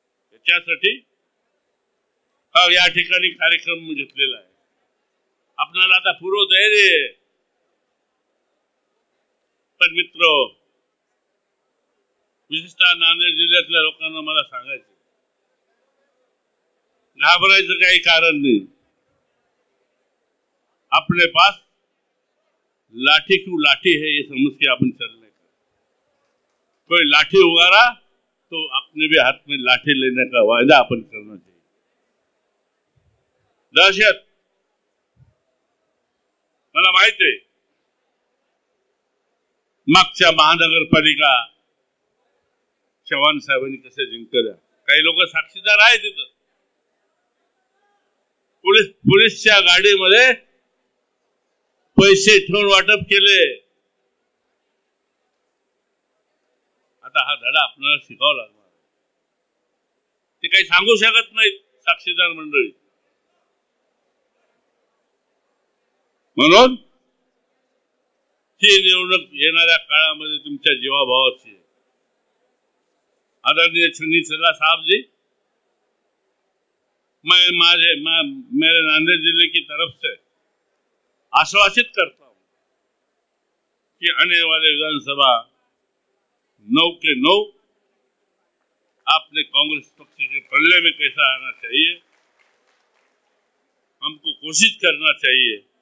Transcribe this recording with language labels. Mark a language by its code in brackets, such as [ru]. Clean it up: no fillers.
[mr] त्याच्यासाठी या ठिकाणी कार्यक्रम घेतलेला आहे। आपल्याला आता पूर्व तयारी आहे। पण मित्र, विशेषतः नांदेड जिल्ह्यातल्या लोकांना मला सांगायचं, घाबरायचं काही कारण नाही। [hi] अपने पास लाठी क्यों लाठी है, ये समझ के अपन चलने का। कोई लाठी उगारा तो अपने भी हाथ में लाठी लेने का वायदा अपन करना चाहिए। [mr] दहशत, मला माहिती आहे मागच्या महानगरपालिका चव्हाण साहेबांनी कसे जिंकल्या। काही लोक साक्षीदार आहेत तिथं। पोलीसच्या गाडीमध्ये पैसे ठेवून वाटप केले। आता हा धडा आपल्याला शिकावा लागणार। ते काही सांगू शकत नाहीत साक्षीदार मंडळी। म्हणून ही निवडणूक येणाऱ्या काळामध्ये तुमच्या जीवाभावाची आहे। [hi] आदरणीय सुनील साहब जी, मैं मेरे नांदेड़ जिले की तरफ से आश्वासित करता हूं कि आने वाले विधानसभा 9 के 9 आपने कांग्रेस पक्ष के पल्ले में कैसा आना चाहिए, हमको कोशिश करना चाहिए।